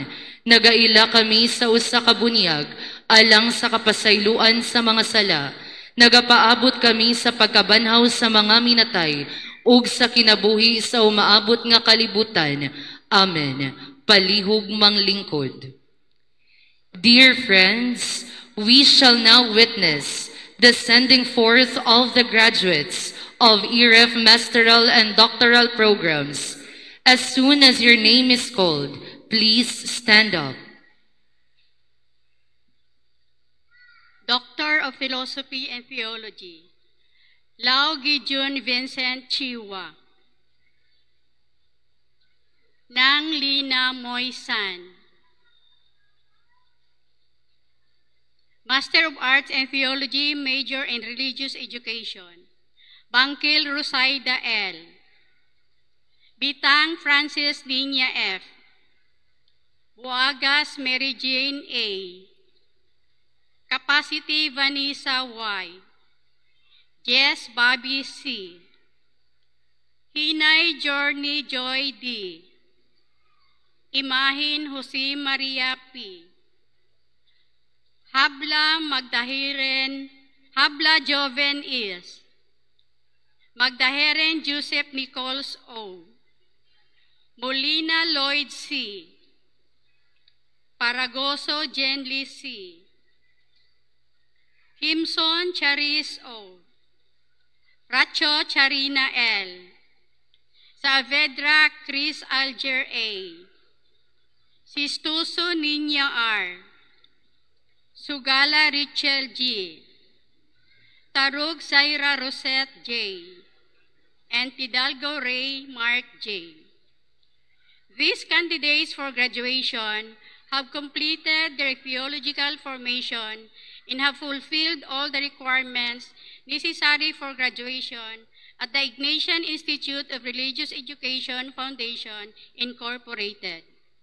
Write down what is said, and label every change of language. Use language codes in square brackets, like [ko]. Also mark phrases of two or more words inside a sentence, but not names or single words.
[ceb] Nagaila kami sa usa ka bunyag, alang sa kapasayloan sa mga sala. Nagapaabot kami sa pagkabanhaw sa mga minatay, ug sa kinabuhi sa umaabot nga kalibutan. Amen. Palihog manglingkod. [en] Dear friends, we shall now witness the sending forth of the graduates of EREF masteral and doctoral programs. As soon as your name is called, please stand up. Doctor of Philosophy and Theology, Lao Gideon Vincent Chiwa. Nang Lina Moy San. Master of Arts and Theology, Major in Religious Education, Bangkil Rosaida L. Bitang Francis Niña F. Buagas Mary Jane A. Capacity Vanessa Y. Jess Bobby C. Hinay Journey Joy D. Imahin Jose Maria P. Habla Magdahiren, Habla Joven is. Magdahiren Joseph Nichols O. Molina Lloyd C. Paragoso Jenly C. Himson Charis O. Racho Charina L. Saavedra Chris Alger A. Sistuso Niña R. Sugala Richel G. Tarug Zaira Rosette J. And Pidalgo Ray Mark J. These candidates for graduation have completed their theological formation and have fulfilled all the requirements necessary for graduation at the Ignatian Institute of Religious Education Foundation, Incorporated.